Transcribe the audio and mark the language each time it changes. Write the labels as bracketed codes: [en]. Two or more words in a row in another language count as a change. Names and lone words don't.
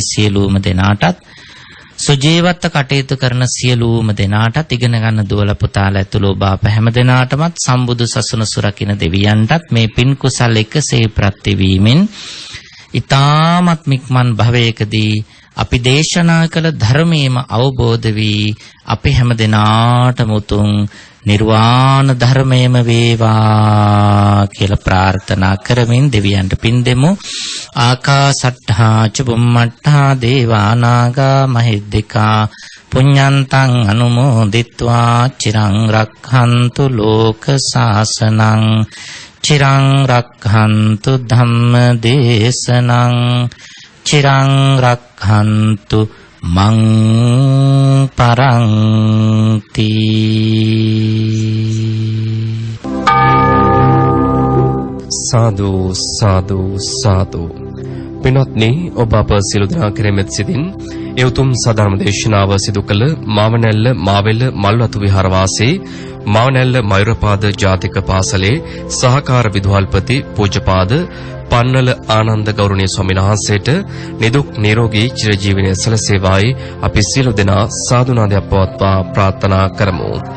[si] සියලුම දෙනාටත් සුජීවත්ව කටයුතු කරන සියලුම දෙනාටත් ඉගෙන ගන්න දුවල පුතාලා ඇතුළු ඔබ අප හැම දෙනාටමත් සම්බුදු සසුන සුරකින්න දෙවියන්ටත් මේ පින් කුසල් එකසේ ප්‍රත්‍ය වීමෙන් ඊ타මත් මික්මන් භවයකදී අපි දේශනා කළ ධර්මයේම අවබෝධ වී අපි හැම දෙනාටම උතුම් නිර්වාණ ධර්මයේම වේවා කියලා ප්‍රාර්ථනා කරමින් දෙවියන්ට පින් දෙමු. [pi] ආකාසට්ඨා ච බුම්මට්ඨා දේවා නාග මහිද්దికා පුඤ්ඤන්තං අනුමෝදිත්වා චිරං රක්ඛන්තු ලෝක සාසනං චිරං රක්ඛන්තු ධම්ම දේශනං චිරං රක්ඛන්තු මං පරන්ති. [si] සාදු සාදු සාදු. පින්වත්නි, ඔබ අප සියලු දෙනා කෙරෙහිත් සිටින් ඒ උතුම් සදහම් දේශනාව සිදු කළ මාවනැල්ල මාවෙල මල්වතු විහාරවාසී මාවනැල්ල මයුරපාද ජාතික පාසලේ සහකාර විදුහල්පති පූජ්‍යපාද පන්නල ආනන්ද ගෞරවනීය ස්වාමීන් වහන්සේට නිදුක් නිරෝගී චිරජීවනයේ සැලසේවායි අපි සියලු දෙනා සාදුනාදයක් පවත්වා ප්‍රාර්ථනා කරමු.